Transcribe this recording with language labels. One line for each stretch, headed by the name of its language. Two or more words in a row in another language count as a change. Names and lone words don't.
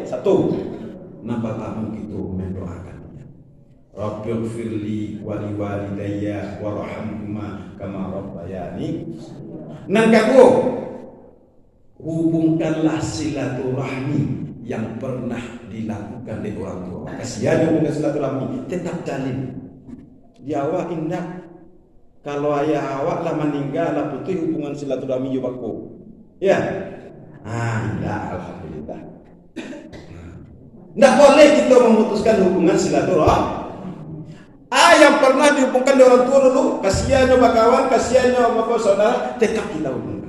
Indonesian: Satu, nampak tamu kita mendoakan.
Arabic: رب اغفر لي ولوالدي وارحمهما كما ربياني.
Indonesian: Nang kedua, hubungkanlah silaturahmi yang pernah dilakukan oleh orang tua. Kasihan dengan silaturahmi, tetap jalin.
Minangkabau: Di awak indah. Kalau ayah awak lah meninggal, lah putus hubungan silaturahmi yo bako. Ya. Indah, alhamdulillah.
Indonesian: Tidak boleh kita memutuskan hubungan silaturahmi. Yang pernah dihubungkan dengan orang tua dulu, kasihannya kawan, kasihannya bapak saudara, tetap kita hubungkan.